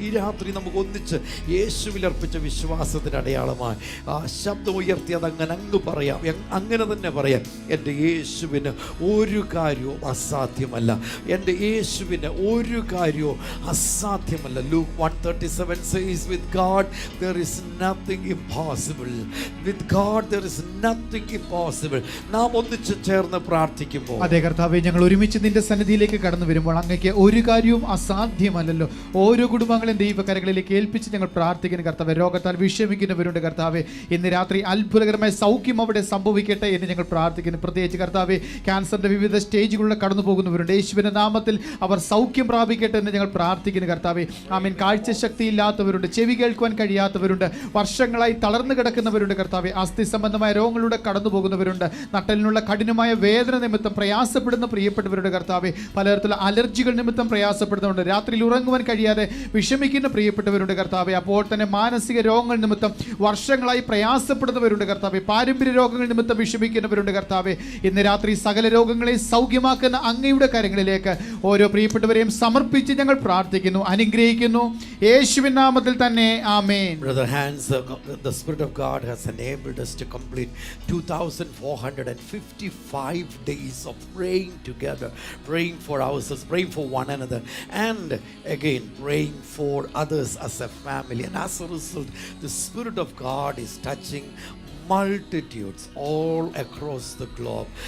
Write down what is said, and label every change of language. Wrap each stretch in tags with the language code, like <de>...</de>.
<ml>ഈ രാത്രി നമുക്ക് ഒന്നിച്ച് യേശുവിൽ അർപ്പിച്ച വിശ്വാസത്തിന് അടയാളമായി ആ ശബ്ദം ഉയർത്തി അതങ്ങനെ അങ്ങ് പറയാം, അങ്ങനെ തന്നെ പറയാം. എൻ്റെ യേശുവിന് ഒരു കാര്യവും അസാധ്യമല്ല. എൻ്റെ യേശുവിന് ഒരു കാര്യവും അസാധ്യമല്ല.</ml> <en>Luke 1:37 says, with God there is nothing impossible. With God there is nothing impossible.</en> <ml>നാം ഒന്നിച്ച് ചേർന്ന് പ്രാർത്ഥിക്കുമ്പോൾ, അതേ കർത്താവേ, ഞങ്ങൾ ഒരുമിച്ച് നിന്റെ സന്നിധിയിലേക്ക് കടന്നു വരുമ്പോൾ അങ്ങേക്ക് ഒരു കാര്യവും അസാധ്യമല്ലല്ലോ. ഓരോ കുടുംബങ്ങളെയും ദൈവകരങ്ങളിലേക്ക് ഏൽപ്പിച്ച് ഞങ്ങൾ പ്രാർത്ഥിക്കുന്ന കർത്താവേ, രോഗത്താൽ വിഷമിക്കുന്നവരുണ്ട് കർത്താവേ, ഇന്ന് രാത്രി അത്ഭുതകരമായ സൗഖ്യം അവിടെ സംഭവിക്കട്ടെ എന്ന് ഞങ്ങൾ പ്രാർത്ഥിക്കുന്നു. പ്രത്യേകിച്ച് കർത്താവേ, ക്യാൻസറിന്റെ വിവിധ സ്റ്റേജുകളിലൂടെ കടന്നു പോകുന്നവരുണ്ട്. യേശുവിന്റെ നാമത്തിൽ അവർ സൗഖ്യം പ്രാപിക്കട്ടെ എന്ന് ഞങ്ങൾ പ്രാർത്ഥിക്കുന്നു കർത്താവേ. ആമേൻ. കാഴ്ചശക്തി ഇല്ലാത്തവരുണ്ട്, ചെവി കേൾക്കുവാൻ കഴിയാത്തവരുണ്ട്, വർഷങ്ങളായി തളർന്നു കിടക്കുന്നവരുണ്ട് കർത്താവേ. അസ്ഥി സംബന്ധമായ രോഗങ്ങളിലൂടെ കടന്നു പോകുന്നവരുണ്ട്, നട്ടലിനുള്ള കഠിനമായ വേദന നിമിത്തം പ്രയാസപ്പെടുന്ന പ്രിയപ്പെട്ടവരുടെ കർത്താവേ, പലതരത്തിലുള്ള അലർജികൾ നിമിത്തം പ്രയാസപ്പെടുന്നവരുണ്ട്, രാത്രിയിൽ ഉറങ്ങുവാൻ കഴിയാതെ വിഷമിക്കുന്ന പ്രിയപ്പെട്ടവരുണ്ട് കർത്താവേ. അപ്പോൾ തന്നെ മാനസിക രോഗങ്ങൾ നിമിത്തം വർഷങ്ങളായി പ്രയാസപ്പെടുന്നവരുണ്ട് കർത്താവേ, പാരമ്പര്യ രോഗങ്ങൾ നിമിത്തം വിഷമിക്കുന്നവരുണ്ട് കർത്താവേ. ഇന്ന് രാത്രി സകല രോഗങ്ങളെ സൗഖ്യമാക്കുന്ന അങ്ങയുടെ കരങ്ങളിലേക്ക് ഓരോ പ്രിയപ്പെട്ടവരെയും സമർപ്പിച്ച് ഞങ്ങൾ പ്രാർത്ഥിക്കുന്നു, അനുഗ്രഹിക്കുന്നു, യേശുവിൻ നാമത്തിൽ തന്നെ. ആമേൻ.</ml> <en>Brother Hans, the Spirit of God has enabled us to complete 2,455 days of praying together, praying for ourselves, praying for one another, and again praying for others as a family. And as a result, the Spirit of God is touching multitudes all across the globe.</en>